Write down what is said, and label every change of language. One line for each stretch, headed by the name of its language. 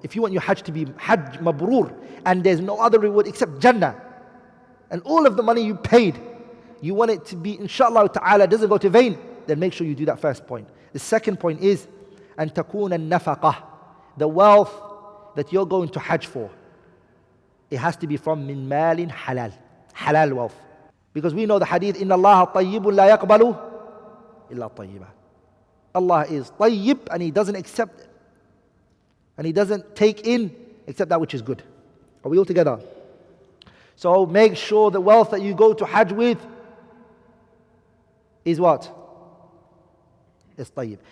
English: If you want your Hajj to be Hajj Mabrur and there's no other reward except Jannah and all of the money you paid, you want it to be, inshallah ta'ala, doesn't go to vain, then make sure you do that first point. The second point is
Arabic: أن تكون النفقة,
English: the wealth that you're going to Hajj for. It has to be from
Arabic: min malin halal,
English: halal wealth. Because we know the hadith,
Arabic: إن الله طيب لا يقبل إلا طيبا.
English: Allah is tayyib and He doesn't accept and He doesn't take in except that which is good. Are we all together? So make sure the wealth that you go to Hajj with is what? Is tayyib.